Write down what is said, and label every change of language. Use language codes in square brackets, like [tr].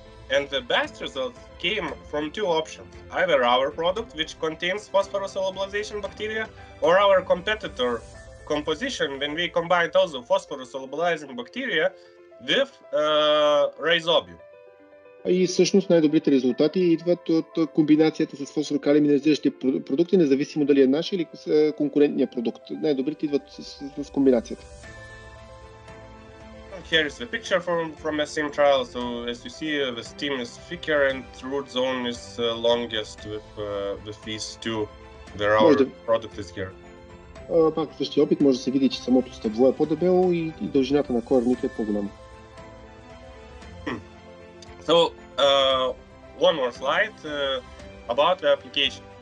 [en] And the best results came from two options, either our product, which contains phosphorus solubilization bacteria, or our competitor composition when we combined also phosphorus solubilizing bacteria with rhizobium. [bg] И всъщност най-добрите резултати идват от комбинацията с фосфор-калий минерализиращи продукти, независимо дали е наш или с конкурентния продукт. Най-добрите идват с комбинацията. [en] Here is the picture from the same trial. So as you see, the stem is thicker and root zone is longest with these two. Where our product is here. [bg] Пак в същия опит може да се види, че самото стъбло е по-дебело и дължината на корените е по-голяма. [en] So one more slide about the application.